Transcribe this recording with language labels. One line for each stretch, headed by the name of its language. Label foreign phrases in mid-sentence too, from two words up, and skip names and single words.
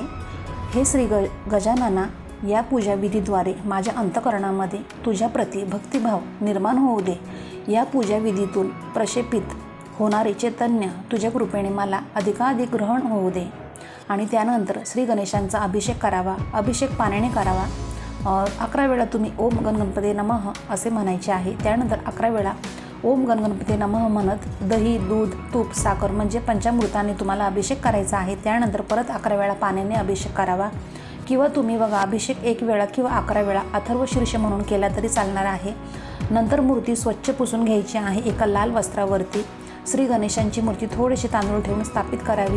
Marathi: हे श्री गजानना, या पूजा विधीद्वारे माझ्या अंतःकरणामध्ये तुझ्याप्रती भक्तिभाव निर्माण होऊ दे. या पूजा विधीतून प्रक्षेपित होणारे चैतन्य तुझ्या कृपेने मला अधिकाधिक ग्रहण होऊ दे. आणि त्यानंतर श्री गणेशांचा अभिषेक करावा. अभिषेक पाण्याने करावा. 11 वेळा तुम्ही
Sanskrit: ओम गणगणपते नमः
Marathi: असे म्हणायचे आहे. त्यानंतर 11 वेळा
Sanskrit: ओम गणगणपते नमः
Marathi: म्हणत दही, दूध, तूप, साखर म्हणजे पंचामृताने तुम्हाला अभिषेक करायचा आहे. त्यानंतर परत 11 वेळा पाण्याने अभिषेक करावा किंवा तुम्ही बघा अभिषेक 1 वेळा किंवा 11 वेळा अथर्व शीर्ष म्हणून केला तरी चालणार आहे. नंतर मूर्ती स्वच्छ पुसून घ्यायची आहे. एका लाल वस्त्रावरती श्री गणेशांची मूर्ती थोडेसे तांदूळ ठेवून स्थापित करावी.